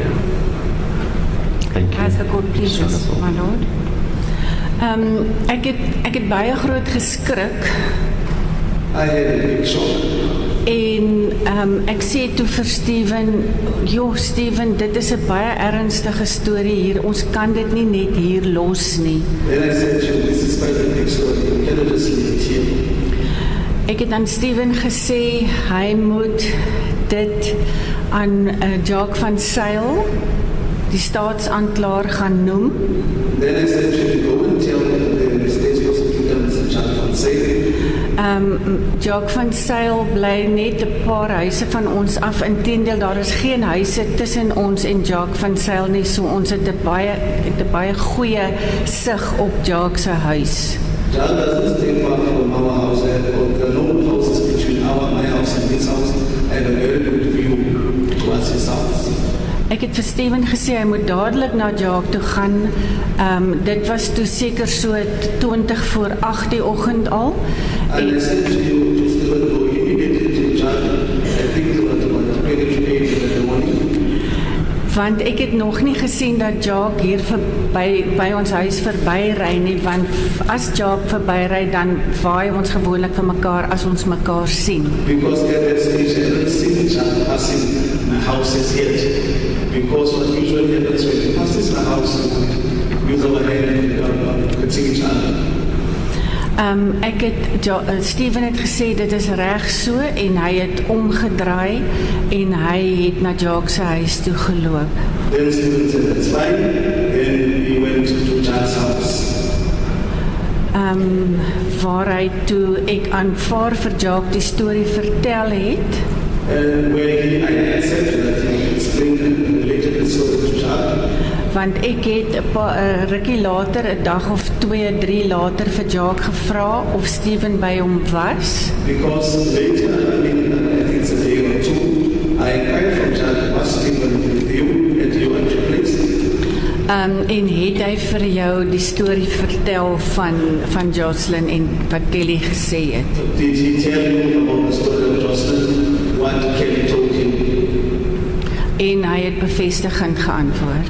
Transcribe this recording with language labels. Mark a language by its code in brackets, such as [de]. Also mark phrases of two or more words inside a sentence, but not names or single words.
[en] Thank you. As the court pleases, my lord. [af] Ek het baie groot geskrik [en] I had a big shock. [af] en ek sê toe vir Steven, joh Steven, dit is 'n baie ernstige storie hier, ons kan dit nie net hier los nie. [en] Then I said to him, this is quite a big story, you cannot just leave it here. [af] Ek het aan Steven gesê, hy moet dit aan Jacques van Sail, die staatsaanklaer, gaan noem. [en] Then I said to him, go and tell the state prosecutor, Mr. Jacques van Sail. [af] Jacques van Sail bly net 'n paar huise van ons af. Inteendeel, daar is geen huise tussen ons en Jacques van Sail nie, so ons het 'n baie goeie sig op Jacques se huis. [en] Jacques doesn't stay far from our house. There are no houses between my house and his house. I have a very good view towards his house. [af] Ek het vir Steven gesê, hy moet dadelik na Jacques toe gaan. Dit was toe seker so 20 voor 8 die oggend al. [en] And I said to you, to Stephen, go immediately to Jacques. I think it was about 20 to 8 in the morning. [af] Want ek het nog nie gesien dat Jacques hier by ons huis verbyry nie, want as Jacques verbyry, dan waai ons gewoonlik vir mekaar as ons mekaar sien. [en] Because at that stage, I haven't seen Jacques passing my houses yet. Because what usually happens when he passes my house, we use our hand and continue each other. [af] Steven het gesê dit is reg so en hy het omgedraai en hy het na Jacques se huis toe geloop. [en] Then Stephen said, that's fine. Then he went to Jacques' house. [af] Waar hy toe ek aanvaar vir Jacques die storie vertel het. [en] And where I accepted that he explained and related the story to Jacques. [af] Want ek het 'n rukkie later, 'n dag of 2, 3 later vir Jacques gevra of Steven by hom was. [en] Because later, I think it's a day or two, I inquired from Jacques, was Stephen with you at your actual place? [af] En het hy vir jou die storie vertel van Joshlin en wat Kelly gesê het? [en] Did he tell you about the story of Joshlin, what Kelly told him? [af] En hy het bevestigend geantwoord.